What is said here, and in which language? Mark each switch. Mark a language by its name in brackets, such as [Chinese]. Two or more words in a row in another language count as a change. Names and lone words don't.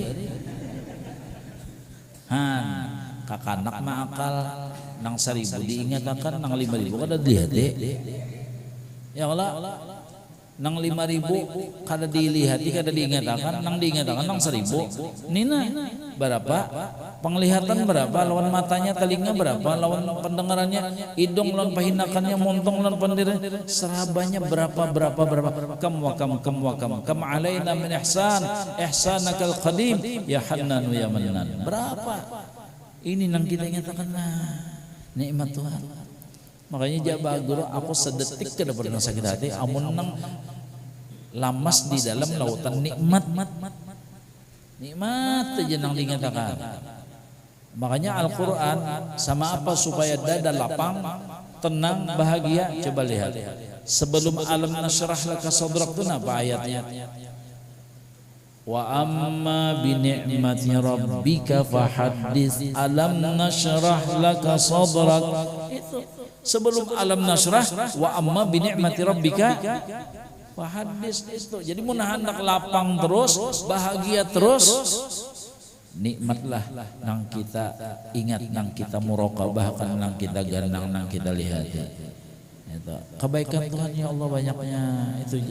[Banjar] Han kakanak mah akal nang 1.000 diingatakan nang 5.000 kada dilihat [Arabic] يا الله [Banjar] nang 5.000 kada dilihat kada diingatakan nang diingatakan nang 1.000 nina berapa penglihatan berapa lawan matanya telinga berapa lawan pendengarannya hidung lawan pahinakannya montong lawan pendiranya serabanya berapa [Arabic] كم علينا من إحسانك القديم يا حنان يا منان [Banjar] berapa ini nang kita ingatakan nikmat Tuhan. Makanya jabah guru aku sedetik kada pernah sakit hati amun nang lamas di dalam lautan nikmat aja nang dikatakan. Makanya Al-Quran sama apa supaya dada lapang, tenang, bahagia. Coba lihat sebelum [Arabic] ألم نشرح لك صدرك [Banjar] itu apa ayatnya? [Arabic] وأما بنعمة ربك فحدث ألم نشرح لك صدرك. [Banjar] Itu sebelum [Arabic] ألم نشرح وأما بنعمة ربك فحدث itu. [Banjar] Jadi mun hendak lapang terus, bahagia terus, nikmatlah nang kita ingat, nang kita muraqabah, nang kita gandang, nang kita lihat. Itu kebaikan Tuhan [Arabic] يا الله [Banjar] banyaknya itu aja.